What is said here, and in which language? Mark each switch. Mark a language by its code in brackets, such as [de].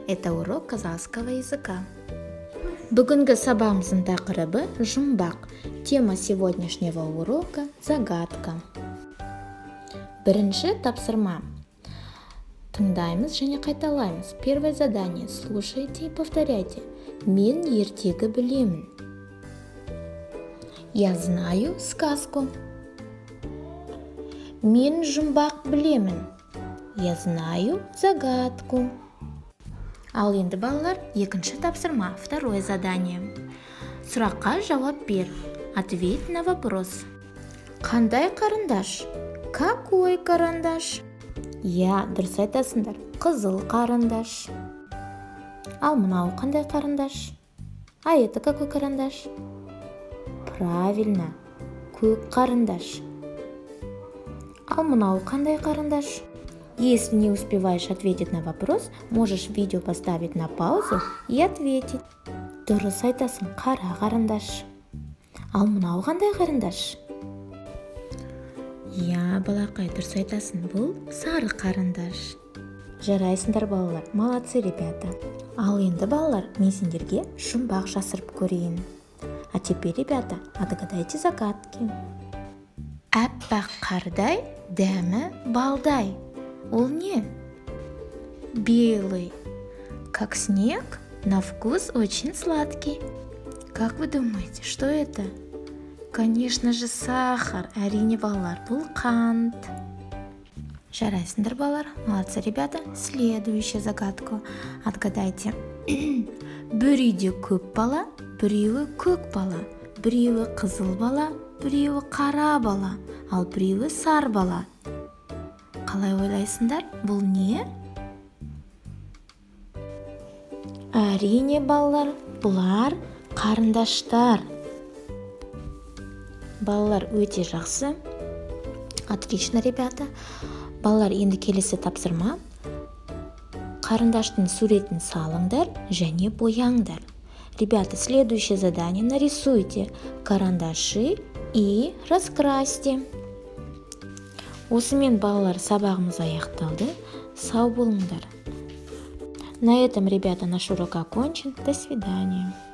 [ru] Это урок казахского языка. [kk] Бүгінгі сабағымыздың тақырыбы жұмбақ. [ru] Тема сегодняшнего урока – загадка. [kk] Бірінші тапсырма. Тыңдаймыз және қайталаймыз. [ru] Первое задание. Слушайте и повторяйте. [kk] Мен ертегі білемін. [ru] Я знаю сказку. [kk] Мен жұмбақ білемін. [ru] Я знаю загадку. [kk] Ал енді балалар, екінші тапсырма, [ru] второе задание. [kk] Сұраққа жауап бер. [ru] Ответь на вопрос. [kk] Қандай қарындаш? [ru] Какой карандаш? [kk] Я, дұрыс айтасыңдар. Қызыл қарындаш. Ал мынау қандай қарындаш? [ru] А это какой карандаш? Правильно, [kk] көк қарындаш. Ал мынау қандай қарындаш? [ru] Если не успеваешь ответить на вопрос, можешь видео поставить на паузу и ответить. [kk] Дұрыс айтасың, қара қарындаш. Ал мынау қандай қарындаш? Я, балақай, дұрыс айтасың, бұл сары қарындаш. Жарайсыңдар балалар, [ru] молодцы ребята. [kk] Ал енді балалар, мен сендерге жұмбақ жасырып көрейін. [ru] А теперь, ребята, отгадайте загадки. [kk] Әппақ қардай, дәмі балдай. Ол не? [ru] Белый, как снег, на вкус очень сладкий. Как вы думаете, что это? Конечно же, сахар. [kk] Әрине балалар, бұл қант. Жарайсыңдар балалар, [ru] молодцы ребята. Следующую загадку отгадайте. [kk] Бір үйде көп бала, біреуі көк бала, біреуі қызыл бала, біреуі қара бала, ал біреуі сар бала. Қалай ойлайсыңдар, бұл не? Әрине балалар, бұлар қарындаштар. Балалар өте жақсы. [ru] Отлично, ребята. [kk] Балалар, енді келесі тапсырма. Қарындаштың суретін салыңдар және бояңдар. [ru] Ребята, следующее задание. Нарисуйте карандаши и раскрасьте. [kk] Осымен балалар, сабағымыз аяқталды. Сау болыңдар. [ru] На этом, ребята, наш урок окончен. До свидания.